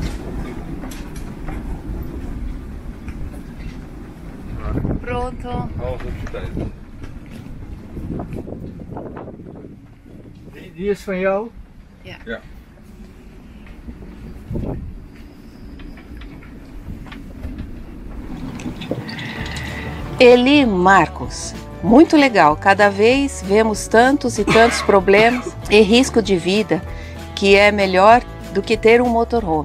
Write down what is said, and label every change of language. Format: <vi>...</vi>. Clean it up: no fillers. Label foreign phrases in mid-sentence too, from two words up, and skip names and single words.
<pt>Pronto.</pt> <nl>Alles op je tijd. Die is van jou. Ja. Ja.</nl> <pt>Eli Marcos, muito legal. Cada vez vemos tantos e tantos problemas e risco de vida que é melhor do que ter um motorhome.</pt>